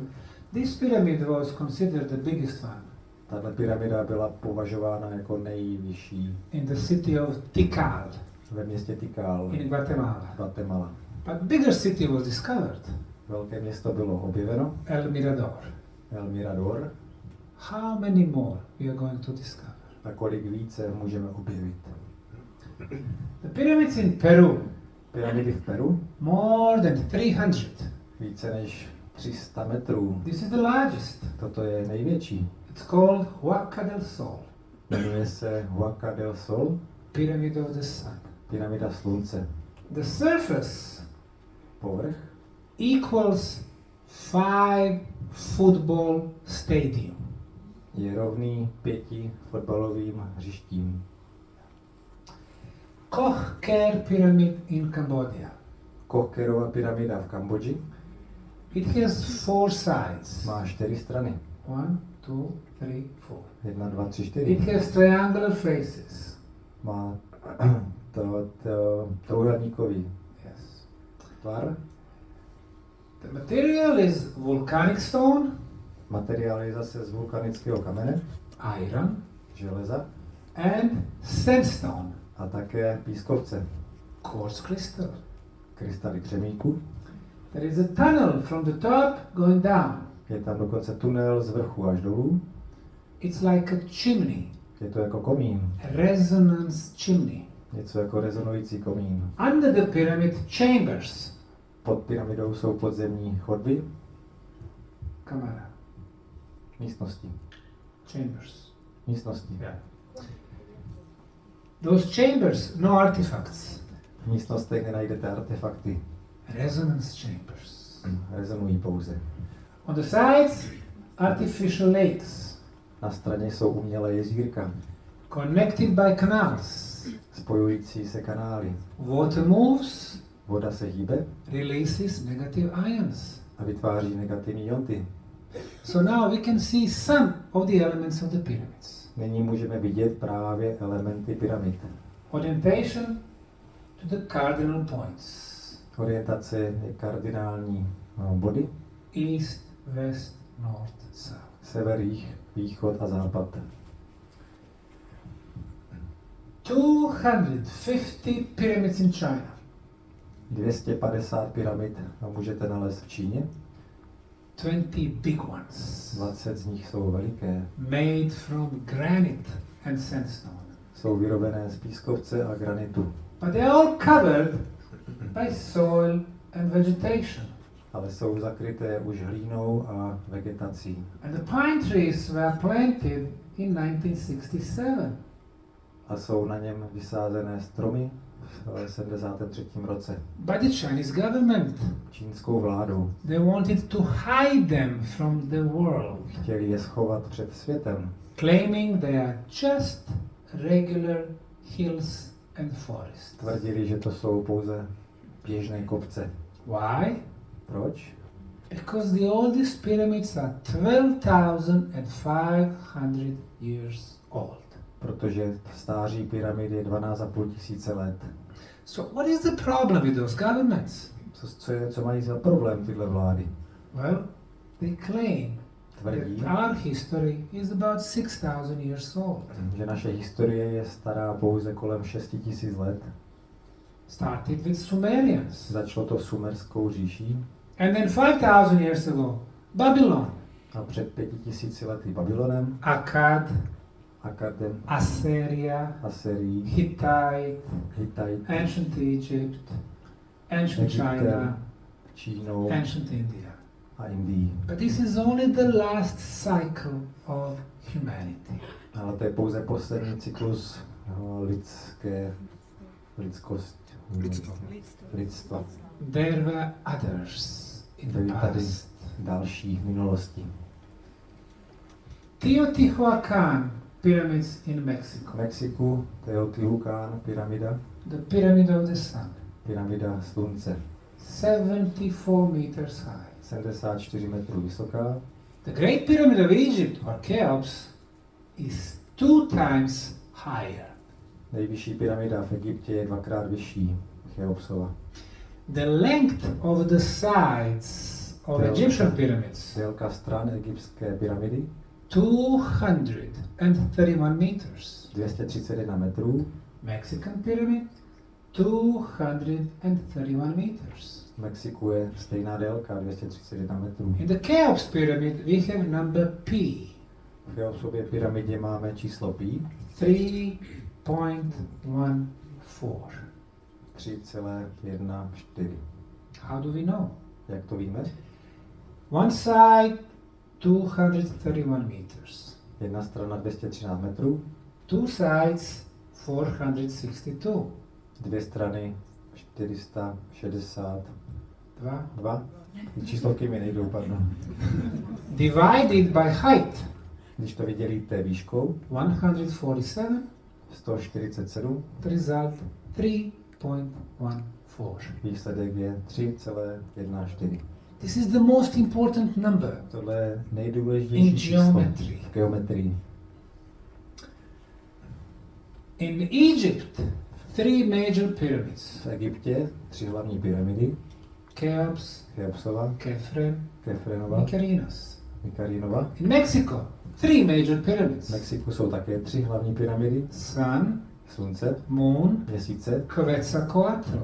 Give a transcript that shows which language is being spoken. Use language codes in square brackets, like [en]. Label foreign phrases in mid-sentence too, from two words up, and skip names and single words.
[en] This pyramid was considered the biggest one [cs] Tato pyramida byla považována jako nejvyšší [en] in the city of Tikal [cs] ve městě Tikal, [en] in Guatemala. [cs] Guatemala. [en] But bigger city was discovered, [cs] Velké město bylo objeveno, [en] El Mirador. [cs] El Mirador, [en] How many more we are going to discover? [cs] a kolik více můžeme objevit. [en] The pyramids in Peru, [cs] Pyramidy v Peru, [en] more than 300. [cs] více než 300 metrů. [en] This is the largest. [cs] Toto je největší. [en] It's called Huaca del Sol, [cs] Jmenuje se Huaca del Sol, [en] Pyramid of the Sun. [cs] pyramida slunce. [en] The surface [cs] Povrch [en] equals 5 football stadium. [cs] je rovný 5 fotbalovým hřištím. [en] Koch-Ker Pyramid in Cambodia. [cs] Kochkerova pyramida v Kambodži [en] It has 4 sides. [cs] má 4 strany. [en] 1, 2, 3, 4. [cs] 1, 2, 3, [en] It [cs] 4. [en] has triangular faces. [cs] Má trojúhelníkový [en] Yes. [cs] tvar. [en] The material is volcanic stone, [cs] Materiál je zase z vulkanického kamene, [en] iron, [cs] železa [en] and sandstone, [cs] a také pískovce, [en] quartz crystal. [cs] krystaly křemíku. [en] There is a tunnel from the top going down. [cs] Je tam dokonce tunel z vrchu až dolů. [en] It's like a chimney, [cs] Je to jako komín, [en] resonance chimney. [cs] něco jako rezonující komín. [en] Under the pyramid, chambers. [cs] Pod pyramidou jsou podzemní chodby, [en] Camera. [cs] místnosti. [en] Chambers. [cs] Místnosti. [en] Yeah. Those chambers, no artifacts. [cs] V místnostech nenajdete artefakty, [en] Resonance chambers. [cs] rezonují pouze. [en] On the sides, artificial lakes, [cs] Na straně jsou umělé jezírka, [en] connected by canals. [cs] spojující se kanály. [en] Water moves, [cs] Voda se hýbe [en] releases negative ions. [cs] a vytváří negativní ionty. [en] So now we can see some of the elements of the pyramids. [cs] Nyní můžeme vidět právě elementy pyramid. [en] Orientation to the cardinal points. [cs] Orientace je kardinální body. [en] East, west, north, south. [cs] Sever, jih, východ a západ. [en] 250 pyramids in China. [cs] 250 pyramid můžete nalézt v Číně. [en] 20 big ones. [cs] 20 z nich jsou veliké. [en] Made from granite and sandstone. [cs] Jsou vyrobené z pískovce a granitu. [en] But they are all covered by soil and vegetation. [cs] Ale jsou zakryté už hlínou a vegetací. [en] And the pine trees were planted in 1967. [cs] A jsou na něm vysázené stromy v 73. roce. [en] By the Chinese government. [cs] Čínskou vládou. [en] They wanted to hide them from the world, [cs] Chtěli je schovat před světem. [en] claiming they are just regular hills and forests. [cs] Tvrdili, že to jsou pouze běžné kopce. [en] Why? [cs] Proč? [en] Because the oldest pyramids are 12,500 years old. [cs] Protože stáří pyramid je 12,5 tisíce let. [en] So what is the problem with those governments? [cs] Co mají za problém tyhle vlády? [en] Well, they claim [cs] Tvrdí, [en] that our history is about 6,000 years old. [cs] že naše historie je stará pouze kolem 6 tisíc let. [en] Started with Sumerians. [cs] Začalo to sumerskou říší [en] And then 5,000 years ago, Babylon, [cs] a před 5 tisíci lety Babylonem, [en] Akkad, [cs] Akkadem, [en] Assyria, [cs] Assyrií, [en] Hittite, [cs] Hittite, [en] ancient Egypt, ancient China, [cs] Egyptem, Čínou [en] ancient India. [cs] a Indií. [en] But this is only the last cycle of humanity. [cs] Ale to je pouze poslední cyklus lidstva. [en] There were others in the [cs] Byly tady [en] past. [cs] další v minulosti. [en] Teotihuacan pyramids in [cs] V [en] Mexico. [cs] Mexiku Teotihuacán, pyramida, [en] The Pyramid of the Sun. [cs] pyramida slunce, [en] 74 meters high. [cs] 74 metrů vysoká. [en] The Great Pyramid of Egypt, or Cheops, is 2 times higher. [cs] Nejvyšší pyramida v Egyptě je 2krát vyšší, Cheopsova. [en] The length of the sides of Egyptian pyramids, [cs] Délka stran egyptské pyramidy [en] 231 meters. [cs] 231 metrů, [en] Mexican pyramid, 231 meters. [cs] v Mexiku je stejná délka, 231 metrů. [en] In the Cheops pyramid, we have number P, [cs] V Cheopsově pyramidě máme číslo pi, [en] 3.14. [cs] 3,14. [en] How do we know? [cs] Jak to víme? [en] One side 231 meters. [cs] Jedna strana 213 metrů, [en] Two sides 462. [cs] dvě strany 462. Dva. Ty číslovky mi nejdou, pardon. [en] Divided by height. [cs] Když to vydělíte výškou, [en] 147. [cs] 147, [en] The result 3.14. [cs] výsledek je 3,14. [en] This is the most important number [cs] Tohle je nejdůležitější [en] in [cs] číslo [en] geometry. [cs] v geometrii. [en] In Egypt, three major pyramids. [cs] V Egyptě 3 hlavní pyramidy, [en] Cheops, [cs] Cheopsova, [en] Khafre, [cs] Khafrenova, [en] Mykonos. [cs] Mykarinova. [en] In Mexico, three major [cs] V [en] pyramids. [cs] Mexiku jsou také 3 hlavní pyramidy, [en] Sun, [cs] Slunce, [en] Moon, [cs] Měsíce [en] Quetzalcoatl.